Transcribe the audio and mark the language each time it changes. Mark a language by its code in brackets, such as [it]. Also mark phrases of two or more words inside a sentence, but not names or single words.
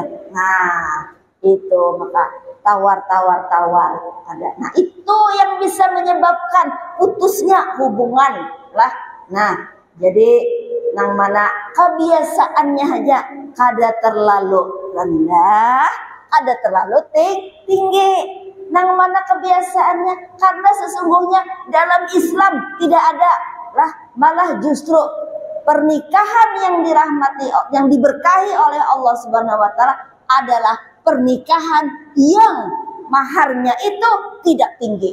[id] Nah itu maka tawar ada. Nah itu yang bisa menyebabkan putusnya hubungan lah. [bjn] Nah jadi nang mana kebiasaannya aja kada terlalu rendah, kada terlalu tinggi. [id] Nang mana kebiasaannya, karena sesungguhnya dalam Islam tidak ada lah, malah justru pernikahan yang dirahmati, yang diberkahi oleh Allah [ar] سبحانه وتعالى [id] adalah pernikahan yang maharnya itu tidak tinggi.